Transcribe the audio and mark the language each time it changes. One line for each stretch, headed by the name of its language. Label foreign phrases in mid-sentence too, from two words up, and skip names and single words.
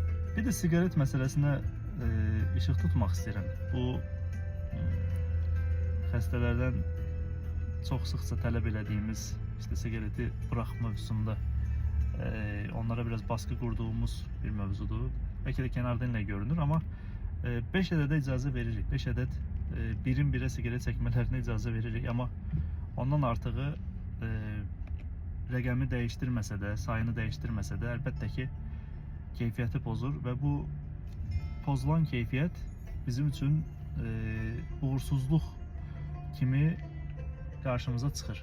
Turkish: Bir de sigaret meselesine ışık tutmak isterim. Bu xəstələrdən çok sıkça talep edildiğimiz işte sigareti bırakma mevzusunda onlara biraz baskı kurduğumuz bir mevzudur. Belki de kenardan ile görünür ama 5
Azerbaijani: ədədə icazə veririk. 5 ədəd birin birə sigaret çəkmələrinə icazə veririk ama ondan artığı rəqəmi dəyişdirməsə də, sayını dəyişdirməsə də əlbəttə ki keyfiyyəti pozur və bu pozulan keyfiyyət bizim üçün uğursuzluq kimi karşımıza çıxır.